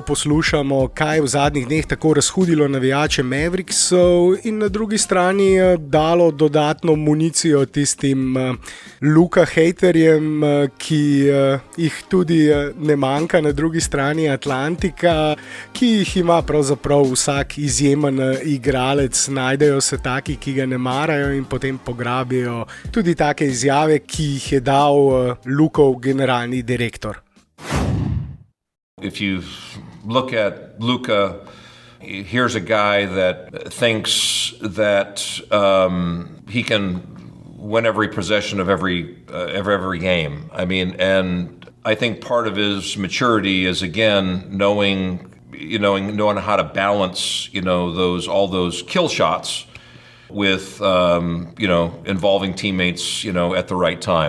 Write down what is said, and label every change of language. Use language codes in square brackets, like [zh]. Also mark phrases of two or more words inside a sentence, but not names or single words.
[sl] poslušamo, kaj v zadnjih dneh tako razhudilo navijače Mavericksov in na drugi strani dalo dodatno municijo tistim Luka hejterjem, ki jih tudi ne manjka na drugi strani Atlantika, ki jih ima pravzaprav vsak izjemen igralec, najdejo se taki, ki ga ne marajo in potem pograbijo tudi take izjave, ki jih je dal Lukov generalni direktor. [en] If you look at Luka, here's a guy that thinks that he can win every possession of every game. I mean, and I think part of his maturity is again knowing how to balance, all those kill shots with involving teammates at the right time.